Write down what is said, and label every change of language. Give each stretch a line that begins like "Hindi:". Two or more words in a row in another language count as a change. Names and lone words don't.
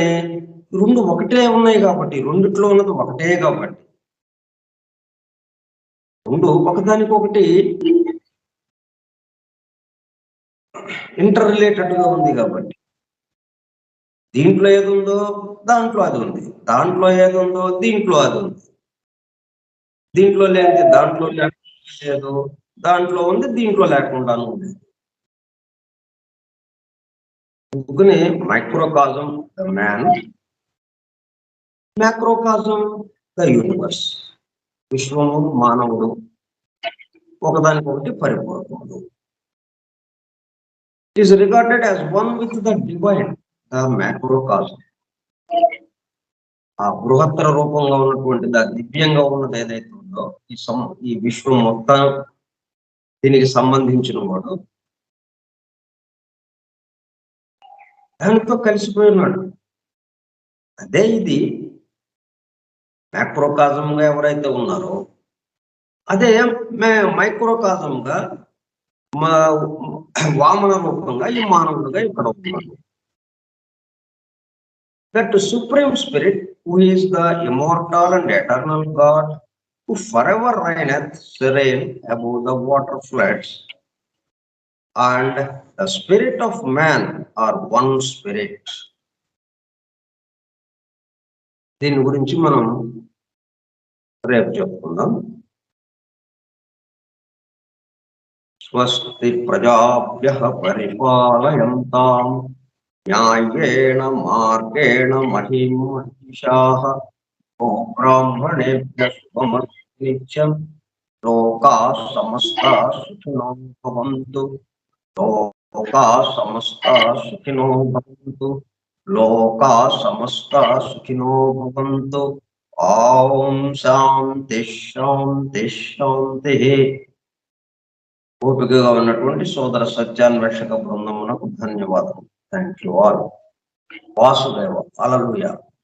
Telugu: రెండు ఒకటే ఉన్నాయి కాబట్టి, రెండిట్లో ఉన్నది ఒకటే కాబట్టి, రెండు ఒకదానికొకటి
English: inter related
Telugu: గా ఉంది కాబట్టి, దీంట్లో ఏది ఉందో దాంట్లో అది ఉంది, దాంట్లో ఏది ఉందో దీంట్లో అది ఉంది, దీంట్లో లేనిది దాంట్లో లేదు, దాంట్లో ఉంది దీంట్లో లేకుండాను ఉంది.
English: అందుకని microcosm the man, macrocosm the universe.
Telugu: విశ్వము మానవుడు ఒకదానికొకటి పరిపూర్ణముడు.
English: It is regarded as one with the divine, the macrocosm.
Telugu: ఆ బృహత్తర రూపంగా ఉన్నటువంటి దివ్యంగా ఉన్నది ఏదైతే ఉందో ఈ విశ్వం మొత్తం దీనికి సంబంధించిన వాడు దానితో కలిసిపోయి ఉన్నాడు. అదే ఇది మ్యాక్రోకాజంగా ఎవరైతే ఉన్నారో అదే మైక్రోకాజంగా వామన రూపంగా ఈ మానవుడుగా ఇక్కడ ఉన్నాడు.
English: That supreme spirit who is the immortal and eternal God who forever reigneth serene above the water floods, and the spirit of man are one spirit.
Telugu: దీని గురించి మనం రేపు చెప్పుకుందాం.
Sanskrit: స్వస్తి ప్రజాభ్యః పరిపాలయంతాం న్యాయేన మార్గేణ మహిం మహిషాః బ్రాహ్మణేభ్యః శుభమస్తు నిత్యం. లోకాః సమస్తాః సుఖినో భవంతు. లోకాః సమస్తాః సుఖినో భవంతు. లోకాః సమస్తాః సుఖినో భవంతు. ఓం శాంతి శాంతి శాంతి.
Telugu: ఓపికగా ఉన్నటువంటి సోదర సత్యాన్వేషక బృందమునకు ధన్యవాదాలు.
English: thank you all. వాసుదేవ. హల్లెలూయా.